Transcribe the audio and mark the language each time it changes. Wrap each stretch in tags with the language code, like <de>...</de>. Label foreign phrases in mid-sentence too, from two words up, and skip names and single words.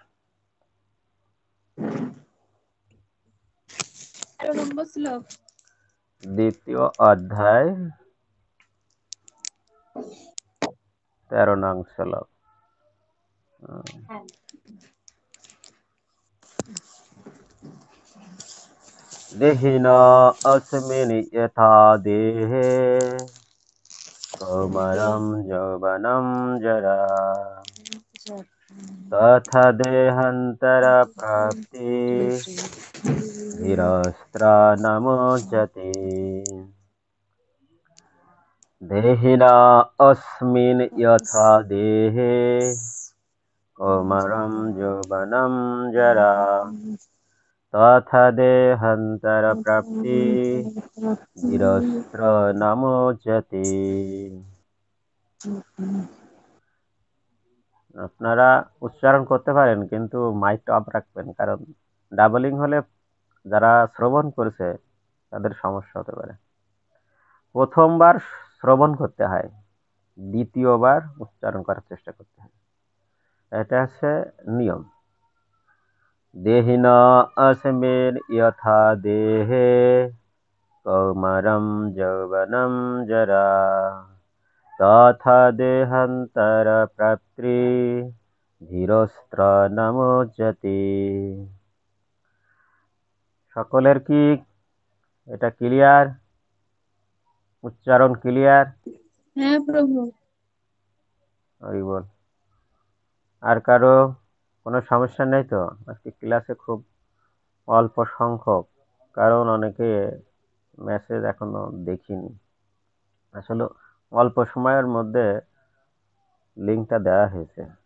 <bn>13 নম্বর শ্লোক। দ্বিতীয় অধ্যায় 13 নং শ্লোক</bn> <sa>দেহিন अस्मिन् यथा देहे कौमारं यौवनं जरा तथा देहान्तरप्राप्ति धीरस्त्र नमुच्यते देहिन अस्मिन् यथा देहे कौमारं यौवनं जरा तथा देहान्तरप्राप्ति धीरस्त्र नमुच्यते</sa> <bn>আপনারা উচ্চারণ করতে পারেন কিন্তু মাইকটা অফ রাখবেন কারণ ডাবলিং হলে যারা শ্রবণ করছে তাদের সমস্যা হতে পারে প্রথমবার শ্রবণ করতে হয় দ্বিতীয়বার উচ্চারণ করার চেষ্টা করতে হয় এটা হচ্ছে নিয়ম</bn> <sa>দেহিন अस्मिन् यथा देहे कौमारं यौवनं जरा तथा देहान्तरप्राप्ति धीरस्त्र नमुच्यते</sa> <bn>সকলের কি এটা ক্লিয়ার উচ্চারণ ক্লিয়ার হ্যাঁ প্রভু। হরি বল আর কারো কোনো সমস্যা নেই তো আজকে ক্লাসে খুব অল্প সংখ্যক কারণ অনেকে মেসেজ এখনো দেখিনি আসলে অল্প সময়ের মধ্যে লিঙ্কটা দেওয়া হয়েছে।</bn>